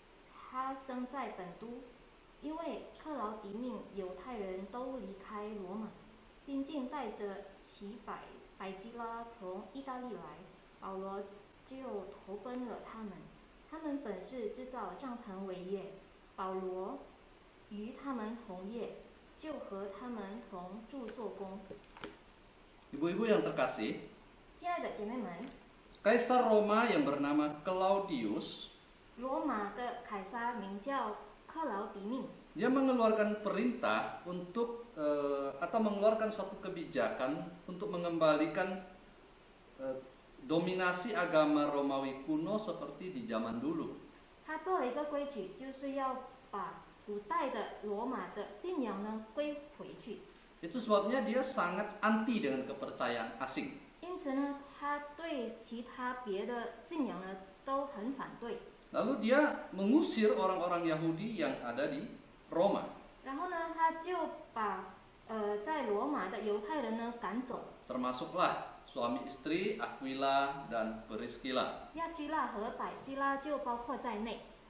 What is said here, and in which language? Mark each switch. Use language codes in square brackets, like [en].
[zh] 他生在本都，因为克劳狄命犹太人都离开罗马，新近带着其百基拉从意大利来，保罗就投奔了他们。他们本是制造帐篷为业，保罗与他们同业，就和他们同住做工。 [id] Ibu-ibu yang terkasih, [zh] 亲爱的姐妹们， [id] Kaisar Roma yang bernama Claudius, [zh] 罗马的凯撒名叫克劳狄命， [id] dia mengeluarkan perintah untuk atau mengeluarkan suatu kebijakan untuk mengembalikan dominasi agama Romawi kuno seperti di zaman dulu. [zh] 他做了一个规矩，就是要把古代的罗马的信仰呢归回去。 [id] Itu sebabnya dia sangat anti dengan kepercayaan asing. [zh] 因此呢，他对其他别的信仰呢都很反对。 [id] Lalu dia mengusir orang-orang Yahudi yang ada di Roma. [zh] 然后呢，他就把在罗马的犹太人呢赶走。 [id] Termasuklah suami istri Aquila dan Priscilla. [zh] 亚居拉和百基拉就包括在内。